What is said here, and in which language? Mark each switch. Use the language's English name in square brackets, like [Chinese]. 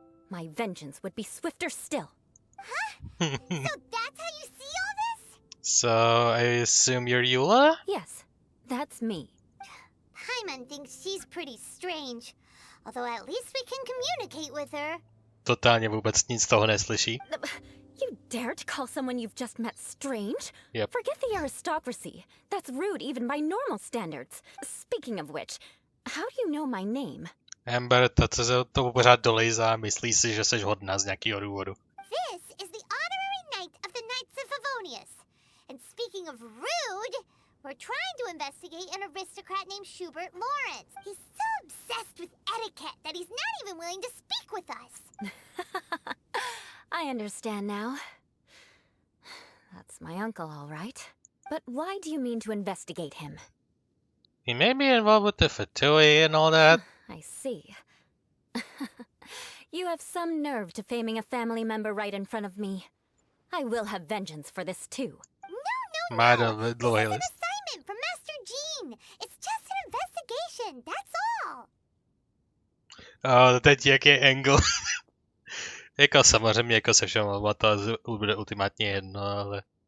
[English] My vengeance would be swifter still. Huh? So that's how you see all this? So, I assume you're Eula? Yes, that's me. Paimon thinks she's pretty strange. Although at least we can communicate with her. [Czech] Totálně vůbec nic z toho neslyší. [English] You dare to call someone you've just met strange? Yep. Forget the aristocracy. That's rude even by normal standards. Speaking of which, how do you know my name? [Czech] Amber, to pořád dolejzá, myslí si, že seš hodná z nějakého důvodu. [English] This is the honorary knight of the Knights of Favonius. And speaking of rude, we're trying to investigate an aristocrat named Schubert Lawrence. He's so obsessed with etiquette that he's not even willing to speak with us. I understand now. That's my uncle, all right. But why do you mean to investigate him? He may be involved with the Fatui and all that. I see. You have some nerve to faming a family member right in front of me. I will have vengeance for this too. No. Madam This is an loyalist. assignment from Master Jean. It's just an investigation, that's all. [Czech] Teď jak je angle. Jako samozřejmě, jako se všem, to bude ultimátně jedno, ale...